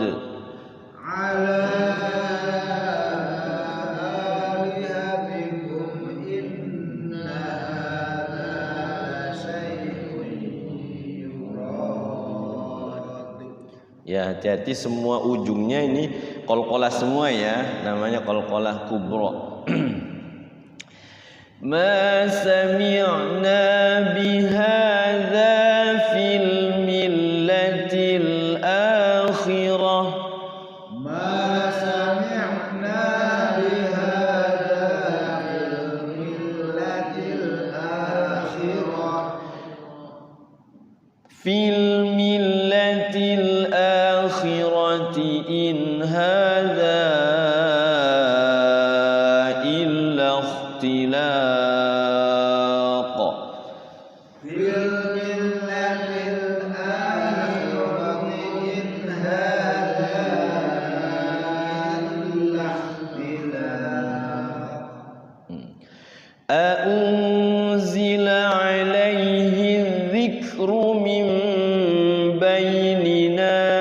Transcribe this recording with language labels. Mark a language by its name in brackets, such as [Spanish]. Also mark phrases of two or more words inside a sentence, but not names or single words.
[Arabic] على آلهتكم إن هذا لشيء يراد. [Indonesian] Ya, hati-hati semua ujungnya ini qalqalah semua ya, namanya [Arabic] قلقلة كبرى. ما سمعنا بهذا في الملة الآخرة. ما سمعنا بهذا في الملة الآخرة في الملة الآخرة إن هذا إلا اختلاق. في الملة الآخرة إن هذا إلا اختلاق أأنزل عليه الذكر من بيننا